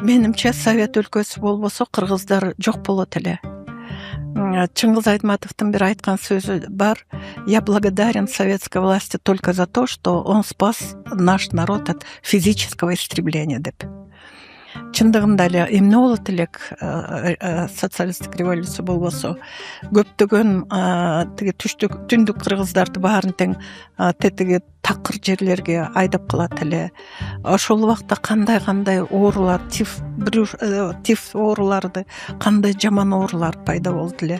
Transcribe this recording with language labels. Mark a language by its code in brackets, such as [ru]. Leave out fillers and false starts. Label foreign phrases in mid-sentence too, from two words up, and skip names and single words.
[ky] менимче Совет өлкөсү болбосо кыргыздар жок болот эле. Чыңгыз Айтматовдун бир айткан сөзү бар: [ru] я благодарен советской власти только за то, что он спас наш народ от физического истребления деп. [ky] Чындыгында эле эмне болот элек социалисттик революция болбосо, көптөгөн тиги түндүк кыргыздарды баарын тең тетиги такыр жерлерге айдап калат эле. Ошол убакта кандай оорулар, тиф ооруларды, кандай жаман оорулар пайда болду эле.